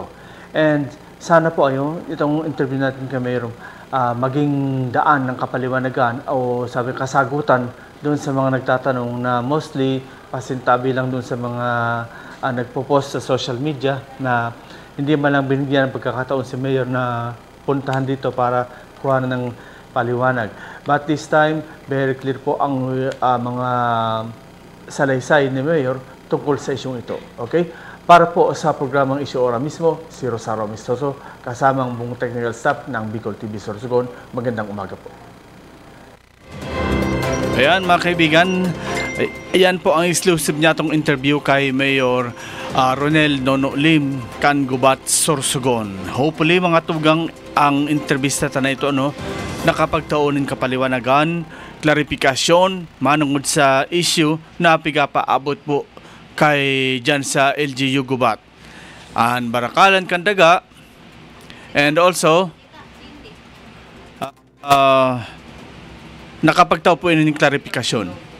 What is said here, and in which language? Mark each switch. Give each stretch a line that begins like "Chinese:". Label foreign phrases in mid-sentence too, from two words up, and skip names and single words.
Filipino: And sana po itong interview natin kay Mayor, maging daan ng kapaliwanagan o sabi kasagutan doon sa mga nagtatanong na mostly pasintabi lang doon sa mga nagpo-post sa
English: social media
Filipino: na hindi man lang binigyan ng pagkakataon si Mayor na puntahan dito para kuha ng paliwanag.
English: But this time, very clear
Filipino: po ang mga salaysay ni Mayor tungkol sa isyong ito. Okay? Para po sa programang Isyu Ora mismo, si Rosario Amistoso, kasamang buong technical staff ng Bicol TV Sorsogon. Magandang umaga po. Ayan mga kaibigan, ayan po ang exclusive niya itong interview kay Mayor Ronel Nono Lim,
Bikol: kan Gubat, Sorsogon. Hopefully mga tugang ang intervista na ito nakapagtaunin kapaliwanagan, klarifikasyon, manungod sa issue na pigapaabot po kay dyan sa LGU Gubat. An barakalan kandaga,
English: and also
Bikol: nakapagtao po yun ng klarifikasyon.